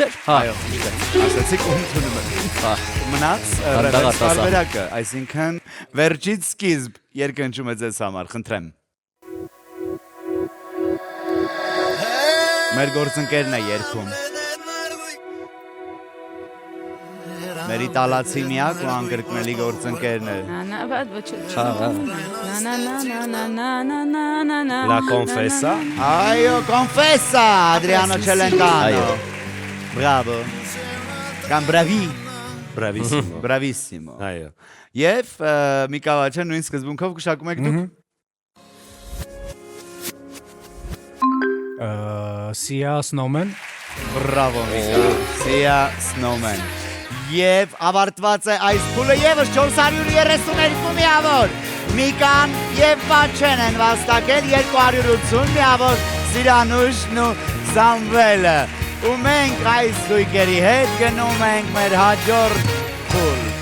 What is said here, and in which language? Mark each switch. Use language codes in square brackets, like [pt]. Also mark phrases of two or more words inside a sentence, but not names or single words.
[hy] Այո, ճիշտ է։ Ասացիք ու ընդունում եք։ Մնաց ռևերս տարբերակը, այսինքն վերջից սկիզբ երգը հնչում է ձեզ համար, խնդրեմ։ Մեր գործընկերն է երգում։ Մեր իտալացի միակ ու անկրկնելի գործընկերն է։ La Confessa։ Այո, Confessa, Adriano Celentano։ Bravo։ Կամ bravi։ Bravissimo։ Այո։ Եվ Միկա Վաչեն նույն սկզբունքով գուշակում եք դուք։ Sia Snowman Bravo Միկա։ Sia Snowman։ Եվ ավարտված է այս փուլը եւս 432 միավոր։ Միկան եւ Վաչեն են վաստակել 280 միավոր Սիրանուշն ու Սամվելը։ Ու մենք այս զույգերի հետ գնում ենք մեր հաջորդ փուլ։